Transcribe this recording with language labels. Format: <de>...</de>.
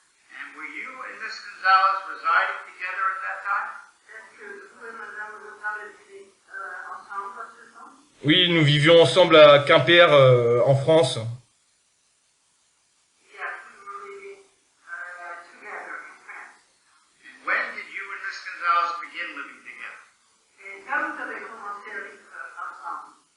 <en>And were you and Miss Gonzalez residing together at that time?</en> <fr>Est-ce que vous et madame Gonzalez étiez ensemble à ce temps? Oui, nous vivions ensemble à Quimper, en France.</fr> <en>Yes, we were living together in France. And when did you and Miss Gonzalez begin living together?</en> <fr>Et quand vous avez commencé à vivre ensemble?</fr>